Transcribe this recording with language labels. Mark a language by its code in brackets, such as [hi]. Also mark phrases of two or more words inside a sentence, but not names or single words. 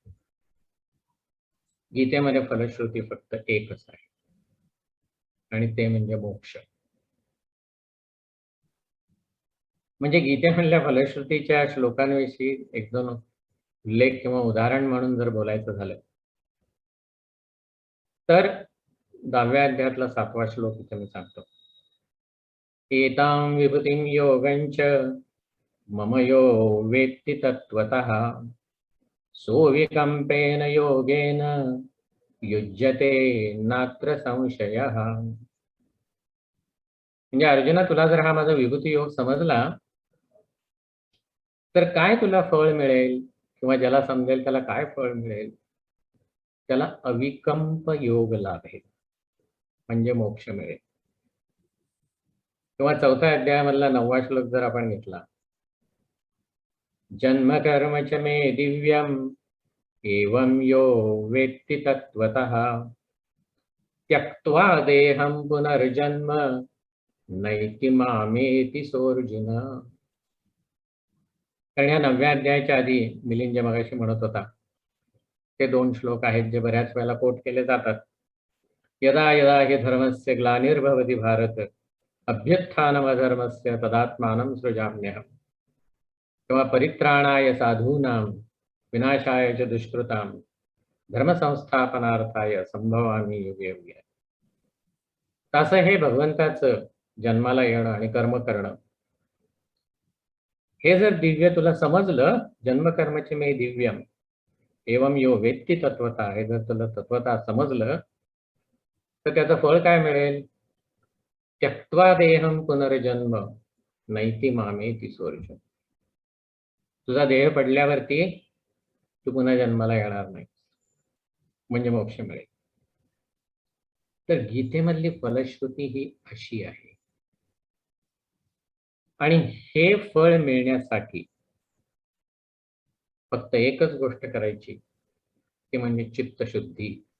[mr] गीतेमध्ये फलश्रुती फक्त एकच आहे आणि ते म्हणजे मोक्ष. म्हणजे गीतेमधल्या फलश्रुतीच्या श्लोकांविषयी एक दोन उल्लेख किंवा उदाहरण म्हणून जर बोलायचं झालं तर 10व्या अध्यायातला 7वा श्लोक इथे मी सांगतो. [sa] एतां विभूतिं योगञ्च मम यो वेत्ति तत्त्वतः सोऽविकम्पेन योगेन युज्यते नात्र संशयः. [mr] म्हणजे अर्जुना, तुला जर हा माझा विभूती योग समजला तर काय तुला फळ मिळेल, किंवा ज्याला समजेल त्याला काय फळ मिळेल? त्याला अविकंप योग लाभेल, म्हणजे मोक्ष मिळेल. किंवा 4थ्या अध्यायामधला 9वा श्लोक जर आपण घेतला, [sa] जन्म कर्म च मे दिव्यम एवं यो वेत्ति तत्त्वतः त्यक्त्वा देहं पुनर्जन्म नैति मामेति सोऽर्जुन. [mr] कारण या 9व्या अध्यायाच्या आधी मिलिंद जे मगाशी म्हणत होता ते 2 श्लोक आहेत जे बऱ्याच वेळेला कोट केले जातात. [sa] यदा यदा हि धर्मस्य ग्लानिर्भवति भारत अभ्युत्थानमधर्मस्य तदात्मानं सृजाम्यहम्. किंवा परित्राणाय साधूनां विनाशाय च दुष्कृतां धर्मसंस्थापनार्थाय संभवामि युगे युगे. [mr] तसं हे भगवंताचं जन्माला येणं आणि कर्म करणं हे जर दिव्य तुला समजलं, [sa] जन्मकर्मचे मे दिव्यम एवं यो वेत्ति तत्वता, [mr] हे जर तुला तत्वता समजलं तर त्याचं फळ काय मिळेल? [sa] त्यक्त्वा देहं पुनर्जन्म नैति मामेति सोऽर्जुन. [mr] तुझा देह पडल्यावरती तू पुन्हा जन्माला येणार नाही, म्हणजे मोक्ष मिळेल. तर गीतेमधली फलश्रुती ही अशी आहे. आणि हे फळ मिळण्यासाठी फक्त एकच गोष्ट करायची, ती म्हणजे चित्तशुद्धी.